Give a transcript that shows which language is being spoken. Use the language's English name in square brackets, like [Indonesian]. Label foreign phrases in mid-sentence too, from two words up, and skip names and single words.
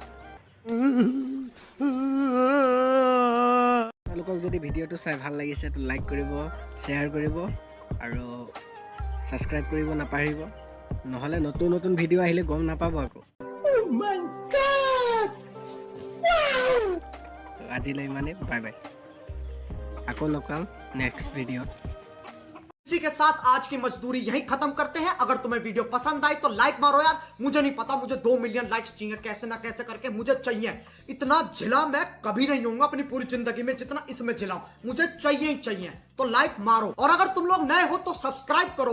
[Assamese] আপোনালোকক যদি ভিডিঅ'টো চাই ভাল লাগিছে তো লাইক কৰিব, শ্বেয়াৰ কৰিব আৰু ছাবস্ক্ৰাইব কৰিব নাপাহৰিব, নহ'লে নতুন নতুন ভিডিঅ' আহিলে গম নাপাব আকৌ। তো আজিলৈ ইমানেই, [English] bye bye. [Assamese] আকৌ লগ পাম নেক্সট ভিডিঅ'ত। [Hindi] इसी के साथ आज की मजदूरी यहीं खत्म करते हैं। अगर तुम्हें वीडियो पसंद आई तो लाइक मारो यार। मुझे नहीं पता, मुझे 2 [English] million likes [Hindi] चाहिए, कैसे ना कैसे करके मुझे चाहिए। इतना झिला मैं कभी नहीं होऊंगा अपनी पूरी जिंदगी में जितना इसमें झिला हूं। मुझे चाहिए ही चाहिए, तो लाइक मारो। और अगर तुम लोग नए हो तो सब्सक्राइब करो।